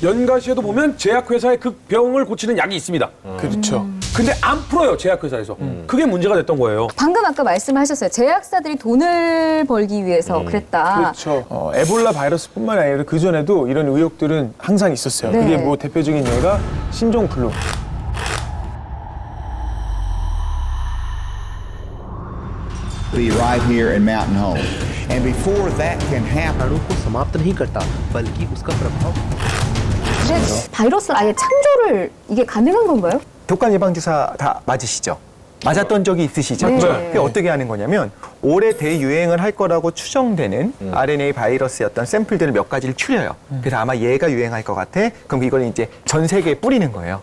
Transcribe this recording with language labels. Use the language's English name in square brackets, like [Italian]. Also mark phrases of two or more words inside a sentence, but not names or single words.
[Korean] 연가시에도 보면 제약회사에 그 병을 고치는 약이 있습니다. 그렇죠. 근데 안 풀어요, 제약회사에서. 그게 문제가 됐던 거예요. 방금 아까 말씀하셨어요. 제약사들이 돈을 벌기 위해서 그랬다. 그렇죠. 에볼라 바이러스뿐만 아니라 그 전에도 이런 의혹들은 항상 있었어요. 네. 그게 뭐 대표적인 예가 신종플루. [English] be right here in Mountain Home. And before that can happen, [Hindi] को समाप्त नहीं करता बल्कि उसका प्रभाव [Korean] 근데 바이러스를 아예 창조를 이게 가능한 건가요? 독감 예방 주사 다 맞으시죠? 맞았던 적이 있으시죠? 네. 그게 어떻게 하는 거냐면 올해 대유행을 할 거라고 추정되는 RNA 바이러스의 어떤 샘플들을 몇 가지를 추려요. 그래서 아마 얘가 유행할 것 같아. 그럼 이걸 이제 전 세계에 뿌리는 거예요.